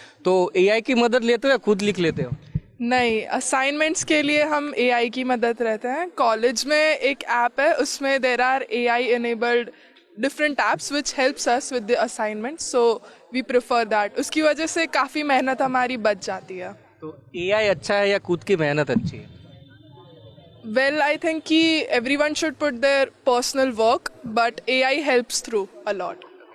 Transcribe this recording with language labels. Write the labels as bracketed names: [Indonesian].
[Hindi] तो AI की मदद लेते हो या खुद लिख लेते हो? नहीं, असाइनमेंट्स के लिए हम AI की मदद रहते हैं. कॉलेज में एक ऐप है, उसमें [English] There are AI enabled different apps which helps us with the assignments, so we prefer that. [Hindi] उसकी वजह से काफ़ी मेहनत हमारी बच जाती है. तो AI अच्छा है या खुद की मेहनत अच्छी है? [English] Well, I think कि everyone should put their personal work, but AI helps through a lot.